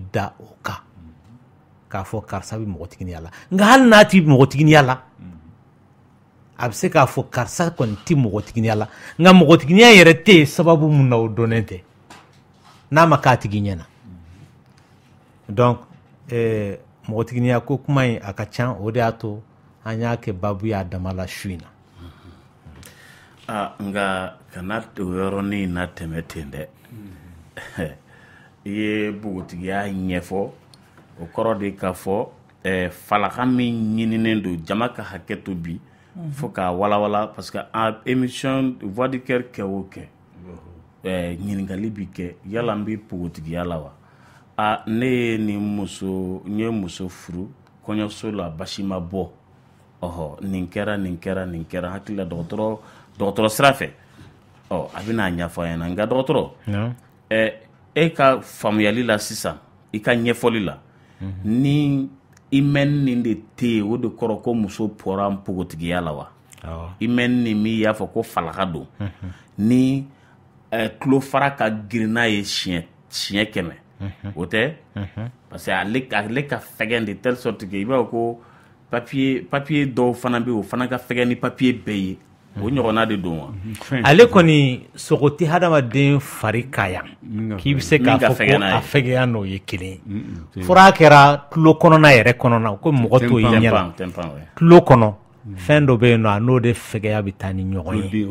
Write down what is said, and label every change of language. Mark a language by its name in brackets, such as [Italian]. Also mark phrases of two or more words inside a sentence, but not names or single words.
[Bambara] da o kan k'a fɔ karisa bɛ mɔgɔtigiya la nka hali n'a ti mɔgɔtigiya la a bɛ se k'a fɔ karisa kɔni ti mɔgɔtigiya la nka mɔgɔtigiya yɛrɛ tɛ yen sababu mun na o dɔnnen tɛ n'a ma k'a tigi ɲɛna donc mɔgɔtigiya ko kuma in a ka ca o de y'a to an y'a kɛ baabu y'a dama la su in na nka kana o yɔrɔnin na tɛmɛ ten dɛ i ye npogotigiya ɲɛfɔ o kɔrɔ de k'a fɔ falaka min ɲininen don jama ka hakɛ to bi fo k'a walawala parce que [French] émission voix du cœur [Bambara] kɛ o kɛ ɲininkali bi kɛ yala n bɛ npogotigiya la wa ne ye n ye muso furu kɔɲɔso la basi ma bɔ nin kɛra hakili la dɔgɔtɔrɔ sira fɛ a bɛ n'a ɲɛfɔ a ɲɛna nka dɔgɔtɔrɔ e ka faamuyali la sisan i ka ɲɛfɔli la ni i mɛn nin de tɛ yen o de kɔrɔ ko muso bɔra npogotigiya la wa i mɛn nin min y'a fɔ ko falaka don ni tulofara ka girinna ye siɲɛ 100 o tɛ parce que ale ka fɛgɛn de [French] telle sorte que [Bambara] i b'a fɔ ko papier dɔw fana bɛ yen o fana ka fɛgɛn ni papier bɛɛ ye o ɲɔgɔnna de don wa ale kɔni sogo tɛ hadamaden fari ka yan k'i bɛ se k'a fɔ ko a fɛgɛya n'o ye kelen ye fɔra a kɛra tulo kɔnɔna yɛrɛ kɔnɔna ko mɔgɔ t'o ye ɲɛ la tulo kɔnɔ fɛn dɔ bɛ yen nɔ a n'o de fɛgɛya bɛ taa ni ɲɔgɔn ye.